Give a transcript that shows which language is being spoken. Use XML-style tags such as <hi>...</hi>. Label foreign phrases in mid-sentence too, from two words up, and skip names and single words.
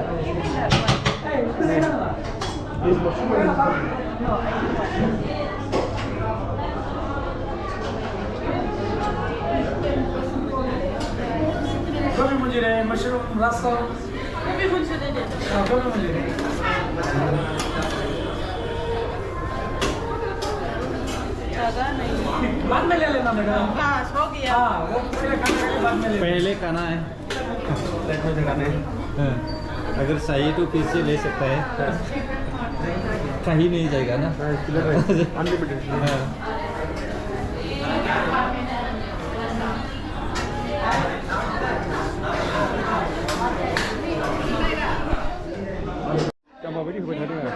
<en>This mushroom is Gobi manchurian, mushroom, rasam. Gobi manchurian. Gobi manchurian.</en> <hi>ज़्यादा नहीं। बाद में ले लेना मैडम। हाँ, हो गया। हाँ, वो पहले खाने के बाद में ले। पहले खाना है प्लेट में खाना है। अगर चाहिए तो फिर से ले सकता है kahini jaigana.</hi> <en>Unlimited.</en> <id>Kamu apa ini hobi tadi nggak?</id>